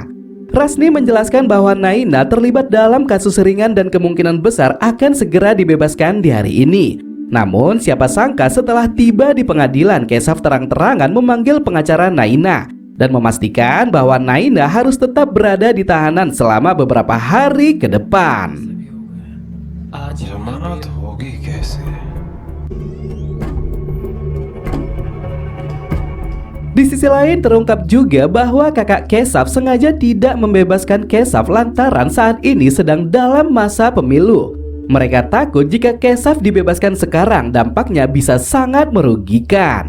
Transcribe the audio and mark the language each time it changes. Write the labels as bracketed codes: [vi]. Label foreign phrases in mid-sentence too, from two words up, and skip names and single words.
[id] Rasni menjelaskan bahwa Naina terlibat dalam kasus ringan dan kemungkinan besar akan segera dibebaskan di hari ini. Namun siapa sangka setelah tiba di pengadilan, Keshav terang-terangan memanggil pengacara Naina dan memastikan bahwa Naina harus tetap berada di tahanan selama beberapa hari ke depan. [hi] जमानत होगी कैसे? [id] Di sisi lain terungkap juga bahwa kakak Keshav sengaja tidak membebaskan Keshav lantaran saat ini sedang dalam masa pemilu. Mereka takut jika Keshav dibebaskan sekarang dampaknya bisa sangat merugikan.